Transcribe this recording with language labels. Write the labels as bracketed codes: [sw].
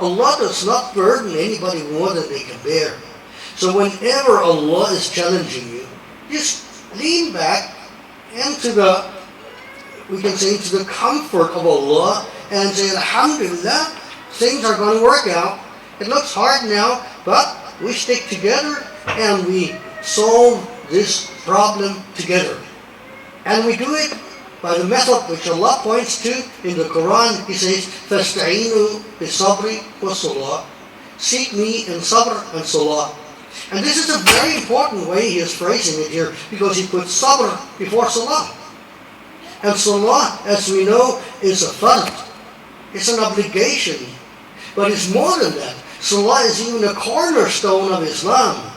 [en] Allah does not burden anybody more than they can bear. So whenever Allah is challenging you, just lean back into the, we can say, into the comfort of Allah and say, Alhamdulillah, things are going to work out. It looks hard now, but we stick together and we solve this problem together. And we do it by the method which Allah points to in the Quran. He says, [ar] فَاسْتَعِينُوا بِالصَّبْرِ وَالصَّلَاةِ. [en] Seek me in sabr and salah. And this is a very important way He is phrasing it here, because He puts sabr before salah. And salah, as we know, is a fard. It's an obligation. But it's more than that. Salah is even a cornerstone of Islam.